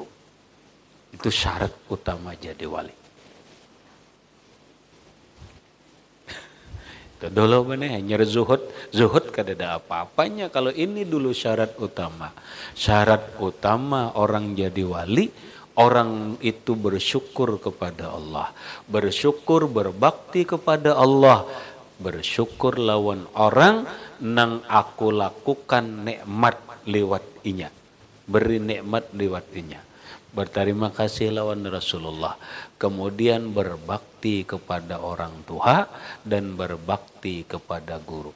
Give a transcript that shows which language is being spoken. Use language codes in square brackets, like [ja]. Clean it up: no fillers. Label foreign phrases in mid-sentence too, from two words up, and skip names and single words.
[bjn] Itu syarat utama jadi wali. Itu dulu bener, hanya zuhud kada ada apa-apanya kalau ini dulu syarat utama. [id] Syarat utama orang jadi wali, orang itu bersyukur kepada Allah, bersyukur berbakti kepada Allah, [bjn] bersyukur lawan orang nang aku lakukan nikmat lewat inya, beri nikmat lewat inya. [id] Berterima kasih lawan Rasulullah, kemudian berbakti kepada orang tua dan berbakti kepada guru.